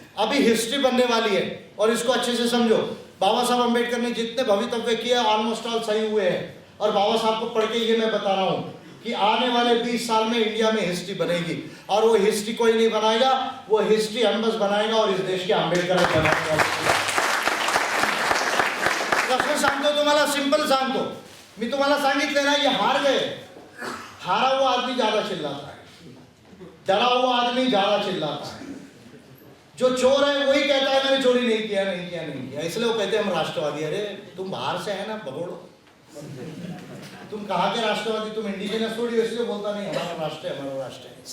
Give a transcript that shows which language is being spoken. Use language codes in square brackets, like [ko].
[hi] अभी हिस्ट्री बनने वाली है और इसको अच्छे से समझो। बाबा साहब अम्बेडकर ने जितने भवितव्य किए ऑलमोस्ट ऑल सही हुए हैं, और बाबा साहब को पढ़ के ये मैं बता रहा हूँ कि आने वाले 20 साल में इंडिया में हिस्ट्री बनेगी, और वो हिस्ट्री कोई नहीं बनाएगा, वो हिस्ट्री हम बस बनाएगा, और इस देश के आंबेडकर बनाएगा। [mr] कसं सांगतो तुम्हाला, सिंपल सांगतो मी, तुम्हाला सांगितले ना, [hi] ये हार गए। हारा हुआ आदमी ज्यादा चिल्लाता है, डरा हुआ आदमी ज्यादा चिल्लाता है। जो चोर है वही कहता है मैंने चोरी नहीं किया, नहीं किया, नहीं किया, इसलिए वो कहते हैं हम राष्ट्रवादी। अरे तुम बाहर से है ना, भगोड़ो, तुम कहाँ के राष्ट्रवादी, तुम इंडिजिनस थोड़ी, इसलिए बोलता नहीं हमारा राष्ट्र है, हमारा राष्ट्र है।